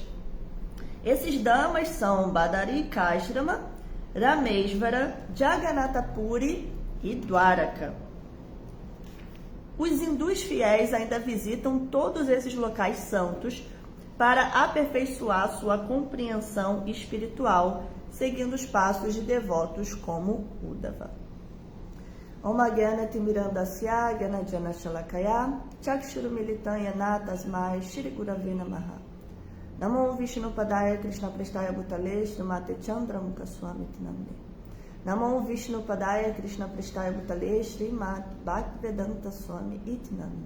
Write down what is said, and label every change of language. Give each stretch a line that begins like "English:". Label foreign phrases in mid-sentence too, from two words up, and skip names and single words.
Portuguese: Esses damas são Badarikajrama, Ramesvara, Jagannatha Puri e Dwaraka. Os hindus fiéis ainda visitam todos esses locais santos para aperfeiçoar sua compreensão espiritual, seguindo os passos de devotos como Uddhava.
Sanskrit: ॐ ज्ञान तिमिरान्धस्य ज्ञान जन शलाकया चक्षुरु मिलितन्य नतस्मै श्री गुरवे नमः. नमो विष्णु पादाय कृष्ण प्रेष्ठाय भूतले श्रीमते चन्द्र मुख स्वामी तिनाम्ने. नमो विष्णु पादाय कृष्ण प्रेष्ठाय भूतले श्रीमते भक्तिवेदान्त स्वामी इतिनाम्ने.